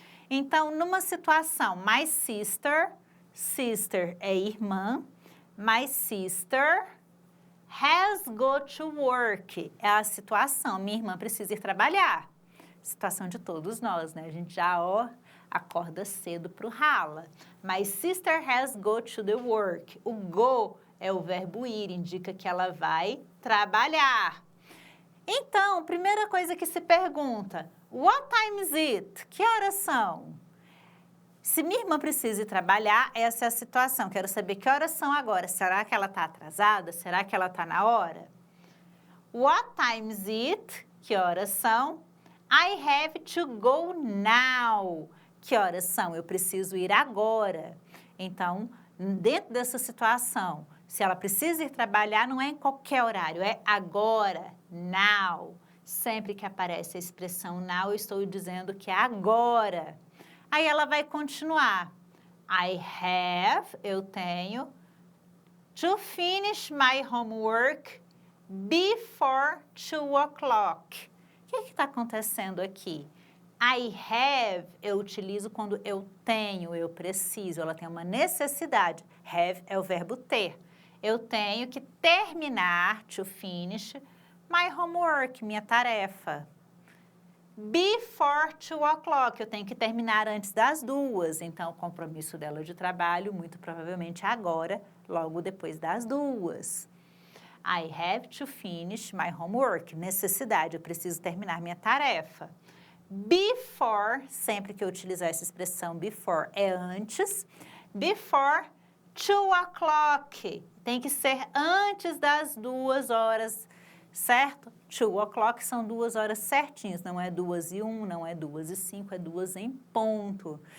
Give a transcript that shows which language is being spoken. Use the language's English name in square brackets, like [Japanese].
[Portuguese] Então, numa situação, [English] my sister, [Portuguese] sister é irmã, [English] my sister has go to work, [Portuguese] é a situação, minha irmã precisa ir trabalhar. Situação de todos nós, né? A gente já, acorda cedo para o rala. [English] My sister has go to the work. [Portuguese] O go é o verbo ir, indica que ela vai trabalhar. Então, primeira coisa que se pergunta, [English] what time is it? [Portuguese] Que horas são? Se minha irmã precisa ir trabalhar, essa é a situação. Quero saber que horas são agora. Será que ela está atrasada? Será que ela está na hora? [English] What time is it? [Portuguese] Que horas são? [English] I have to go now. Que horas são? [Portuguese] Eu preciso ir agora. Então, dentro dessa situação, se ela precisa ir trabalhar, não é em qualquer horário, é agora, now. Sempre que aparece a expressão now, eu estou dizendo que é agora. Aí ela vai continuar. [English] I have, [Portuguese] eu tenho, [English] to finish my homework before 2 o'clock. [Portuguese] O que está acontecendo aqui? [English] I have, [Portuguese] eu utilizo quando eu tenho, eu preciso, ela tem uma necessidade. Have é o verbo ter. Eu tenho que terminar, [English] to finish, my homework, [Portuguese] minha tarefa. [English] Before 2 o'clock, [Portuguese] eu tenho que terminar antes das 2. Então, o compromisso dela de trabalho, muito provavelmente agora, logo depois das 2. [English] I have to finish my homework. [Portuguese] Necessidade, eu preciso terminar minha tarefa. Before, sempre que eu utilizar essa expressão before, é antes. [English] Before 2 o'clock. [Portuguese] Tem que ser antes das 2 horas, certo? 2 o'clock são 2 horas certinhas, não é 2:01, não é 2:05, é 2 em ponto.